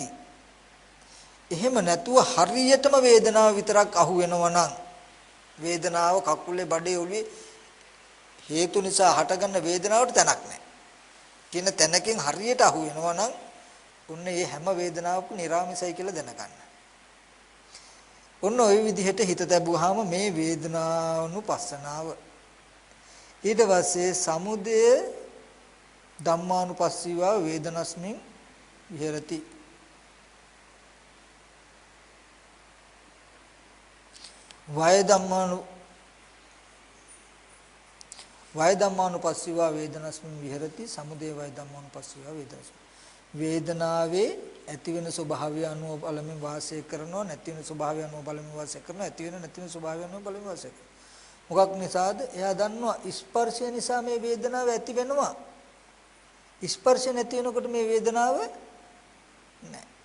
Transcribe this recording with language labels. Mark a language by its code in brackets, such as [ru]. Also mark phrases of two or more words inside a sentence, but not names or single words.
[si] එහෙම නැතුව හරියටම වේදනාව විතරක් අහු වෙනවා නම් වේදනාව කකුලේ, බඩේ, ඔළුවේ හේතු නිසා හටගන්න වේදනාවට තැනක් නැහැ. කියන තැනකින් හරියට අහු වෙනවා නම් ඔන්න මේ හැම වේදනාවක්ම නිර්ාමිසයි කියලා දැනගන්න. ඔන්න ওই විදිහට හිත තැබුවාම මේ වේදනානුපස්සනාව ඊට පස්සේ [pi] සමුදය ධම්මානුපස්සීවා වේදනස්මින් විහෙරති. වය ධම්මානුපස්සීවා වේදනස්මින් විහෙරති. සමුදය වය ධම්මානුපස්සීවා වේදනස්මින් [si] වේදනාවේ ඇති වෙන ස්වභාවය අනුව බලමින් වාසය කරනවා, නැති වෙන ස්වභාවය අනුව බලමින් වාසය කරනවා, ඇති වෙන නැති වෙන ස්වභාවය අනුව බලමින් වාසය කරනවා. මොකක් නිසාද? එයා දන්නවා ස්පර්ශය නිසා මේ වේදනාව ඇති වෙනවා. ස්පර්ශ නැති වෙනකොට මේ වේදනාව නැහැ.